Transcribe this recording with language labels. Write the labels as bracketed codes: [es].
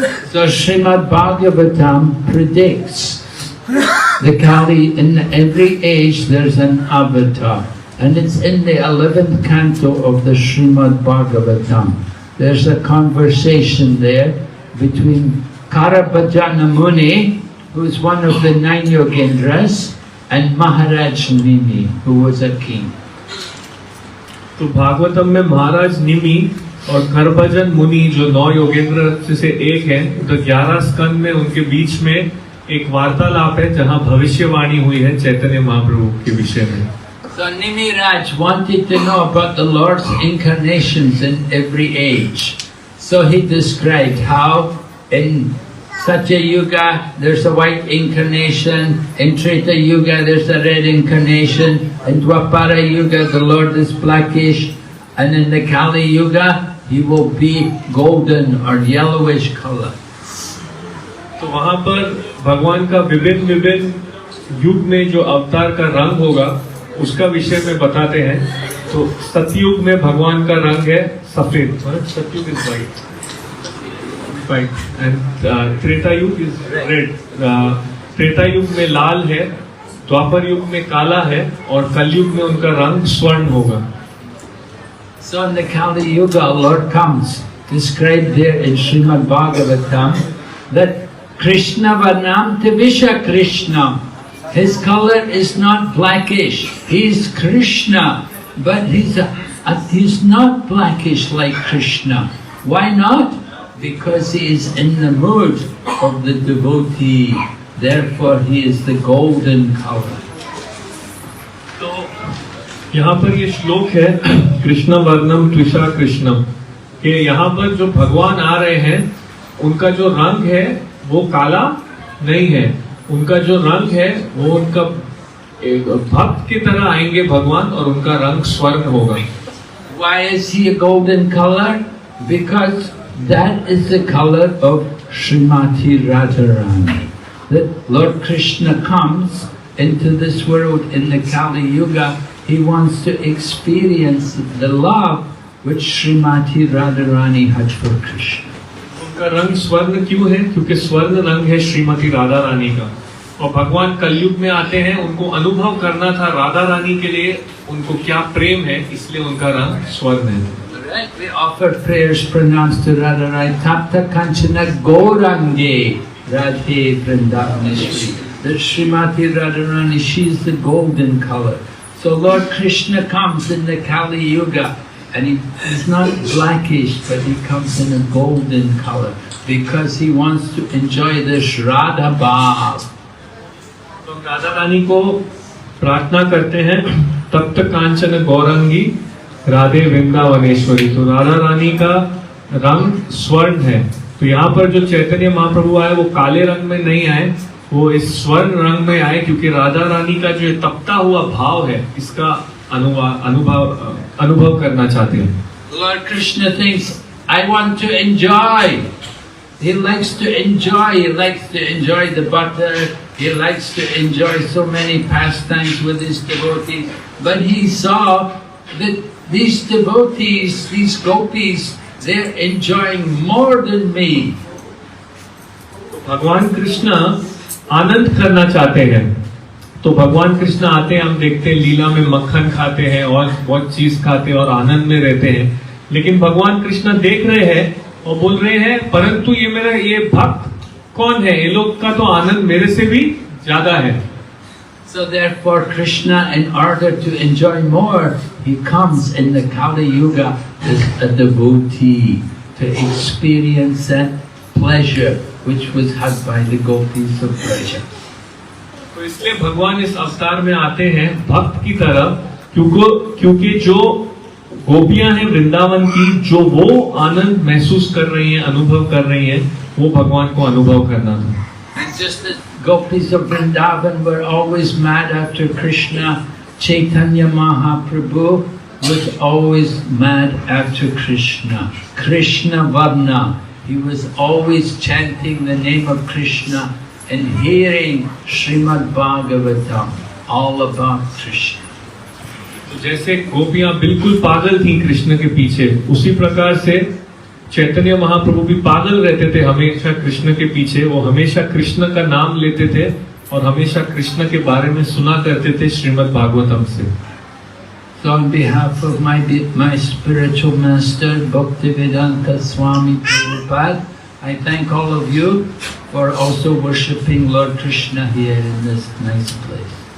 [en] So Srimad Bhagavatam predicts the Kali, in every age there's an avatar, and it's in the 11th canto of the Srimad Bhagavatam. There's a conversation there between Karabhajana Muni, who is one of the 9 Yogendras, and Maharaj Nimi, who was a king. [hi] तो भागवतम में महाराज निमि और करभजन मुनि जो 9 योगेंद्र से एक है, तो 11 स्कंद में उनके बीच में एक वार्तालाप है जहां भविष्यवाणी हुई है चैतन्य महाप्रभु के विषय में. [en] So Nimiraj wanted to know about the Lord's incarnations in every age. So he described how in Satya Yuga there's a white incarnation, in Treta Yuga there's a red incarnation, in Dwapara Yuga the Lord is blackish, and in the Kali Yuga he will be golden or yellowish color. [hi] तो वहां पर भगवान का विभिन्न विभिन्न युग में जो अवतार का रंग होगा उसका विषय में बताते हैं. तो सतयुग में भगवान का रंग है सफेद, [en] Satyuga is white and Treta Yuga is red. [hi] त्रेता युग में लाल है, द्वापर युग में काला है और कलयुग में उनका रंग स्वर्ण होगा. [en] So in the Kali Yuga, Lord comes, described there in Srimad Bhagavatam, that Krishna Varnam Tavisha Krishna. His color is not blackish. He's Krishna, but he's not blackish like Krishna. Why not? Because he is in the mood of the devotee. Therefore, he is the golden color. [hi] तो यहाँ पर ये श्लोक है कृष्ण वर्णम त्विषा कृष्णम, कि यहाँ पर जो भगवान आ रहे हैं उनका जो रंग है वो काला नहीं है, उनका जो रंग है वो उनका एक भक्त की तरह आएंगे भगवान और उनका रंग स्वर्ण होगा. [en] Why is he a golden color? Because that is the color of Srimati Radharani. That Lord Krishna comes into this world in the Kali Yuga, he wants to experience the love which Srimati Radharani had for Krishna. [hi] उनका रंग स्वर्ण क्यों है? क्योंकि स्वर्ण रंग है श्रीमती राधा रानी का, और भगवान कलयुग में आते हैं, उनको अनुभव करना था राधा रानी के लिए उनको क्या प्रेम है, इसलिए उनका रंग स्वर्ण है. [en] Right, we offer prayers pronounced to Radharani. Tapta Kanchana Gaurange Radhe Vrindavaneshwari. That Srimati Radharani, she is the golden color. So Lord Krishna comes in the Kali Yuga, and he is not blackish, but he comes in a golden color because he wants to enjoy this Radha Bhav. [hi] तो राधा रानी को प्रार्थना करते हैं तप्त कांचन गौरंगी राधे वृंदावनेश्वरी. तो राधा रानी का रंग स्वर्ण है. तो यहाँ पर जो चैतन्य महाप्रभु आए वो काले रंग में नहीं आए, वो इस स्वर्ण रंग में आए, क्योंकि राधा रानी का जो तपता हुआ भाव है इसका अनुभव करना चाहते हैं. [en] Lord Krishna thinks, I want to enjoy. He likes to enjoy. He likes to enjoy the butter. He likes to enjoy so many pastimes with his devotees. But he saw that these devotees, these gopis, they're enjoying more than me. [hi] भगवान कृष्ण आनंद करना चाहते हैं, तो भगवान कृष्ण आते हैं, हम देखते हैं लीला में मक्खन खाते हैं और बहुत चीज खाते हैं और आनंद में रहते हैं. लेकिन भगवान कृष्ण देख रहे हैं और बोल रहे हैं, परंतु ये भक्त कौन है, ये लोग का तो आनंद मेरे से भी ज्यादा है. [en] So therefore Krishna, in order to enjoy more, he comes in the Kali Yuga as a devotee to experience that pleasure which was had by the gopis of Braja. [hi] तो इसलिए भगवान इस अवतार में आते हैं भक्त की तरह, क्योंकि जो गोपियां हैं वृंदावन की, जो वो आनंद महसूस कर रही हैं, अनुभव कर रही हैं, वो भगवान को अनुभव करना था। [en] And just as gopis of Vrindavan were always mad after Krishna, Chaitanya Mahaprabhu was always mad after Krishna. Krishna Varna. He was always chanting the name of Krishna and hearing Srimad Bhagavatam, all about Krishna. [hi] जैसे गोपियां बिल्कुल पागल थीं कृष्ण के पीछे, उसी प्रकार से चैतन्य महाप्रभु भी पागल रहते थे हमेशा कृष्ण के पीछे। वो हमेशा कृष्ण का नाम लेते थे और हमेशा कृष्ण के बारे में सुना करते थे श्रीमद् भागवतम से। [en] So on behalf of my spiritual master Bhaktivedanta Swami Prabhupada, I thank all of you for also worshipping Lord Krishna here in this nice place.